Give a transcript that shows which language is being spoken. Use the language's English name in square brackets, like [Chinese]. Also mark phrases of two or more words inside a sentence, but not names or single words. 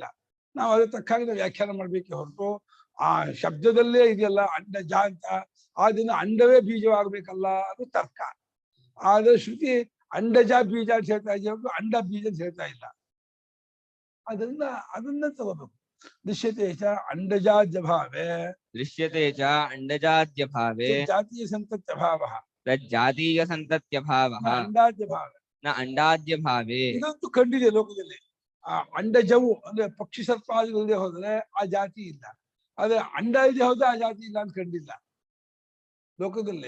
[Kannada] ನಾವು ಅದ್ರ ತಕ್ಕಾಗಿ ನಾವು ವ್ಯಾಖ್ಯಾನ ಮಾಡ್ಬೇಕೆ ಹೊರತು ಆ ಶಬ್ದದಲ್ಲೇ ಇದೆಯಲ್ಲ ಅಂಡಜ ಅಂತ, ಅದನ್ನ ಅಂಡವೇ ಬೀಜವಾಗಬೇಕಲ್ಲ, ಅದು ತರ್ಕ. ಆದ್ರೆ ಶ್ರುತಿ ಅಂಡಜ ಬೀಜ ಅಂತ ಹೇಳ್ತಾ ಇದೆಯಾ ಹೊರತು ಅಂಡ ಬೀಜ ಅಂತ ಹೇಳ್ತಾ ಇಲ್ಲ. ಅದರಿಂದ ಅದನ್ನ ತಗೋಬೇಕು. [Sanskrit] ದೃಶ್ಯತೆ ಚ ಅಂಡಜಾದ್ಯ ಭಾವೇ ದೃಶ್ಯತೆ ಚ ಅಂಡಜಾದ್ಯ ಭಾವೇ ಜಾತೀಯ ಸಂತತ್ಯ ಭಾವ ತಜ್ಜಾತೀಯ ಸಂತತ್ಯ ಭಾವಃ ಅಂಡಾದ್ಯ ಭಾವ. ನ ಅಂಡಾದ್ಯ ಭಾವೇ. [Kannada] ಇದಂತೂ ಕಂಡಿದೆ ಲೋಕದಲ್ಲಿ. ಆ ಅಂಡಜವು ಅಂದ್ರೆ ಪಕ್ಷಿ ಸರ್ಪಾದಿಗಳೇ ಹೋದ್ರೆ ಆ ಜಾತಿ ಇಲ್ಲ, ಆದ್ರೆ ಅಂಡ ಇದೆ ಹೋದ್ರೆ ಆ ಜಾತಿ ಇಲ್ಲ ಅಂತ ಕಂಡಿಲ್ಲ ಲೋಕದಲ್ಲಿ.